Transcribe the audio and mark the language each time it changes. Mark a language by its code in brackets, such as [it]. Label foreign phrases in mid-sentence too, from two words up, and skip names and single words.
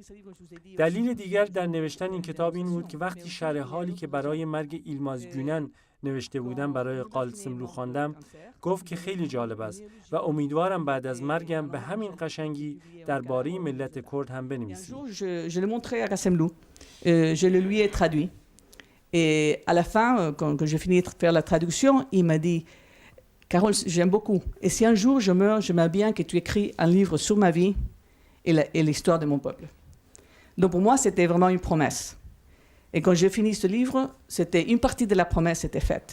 [fa] دلیل دیگر در نوشتن این کتاب این بود که وقتی شرح حالی که برای مرگ ایلماز گونن نوشته بودم برای قاسملو خواندم، گفت که خیلی جالب است و امیدوارم بعد از مرگم به همین قشنگی درباره ملت کرد هم بنویسی. [fr] Je l'ai montré à Qassemlou. Je le lui ai traduit. Et à la fin, quand j'ai fini de faire la traduction, il m'a dit Carole, j'aime beaucoup. Et si un jour je meurs, j'aimerais bien que tu écris un livre sur ma vie et l'histoire de mon peuple. Donc pour moi, c'était vraiment une promesse. Et quand j'ai fini ce livre, une partie de la promesse était faite.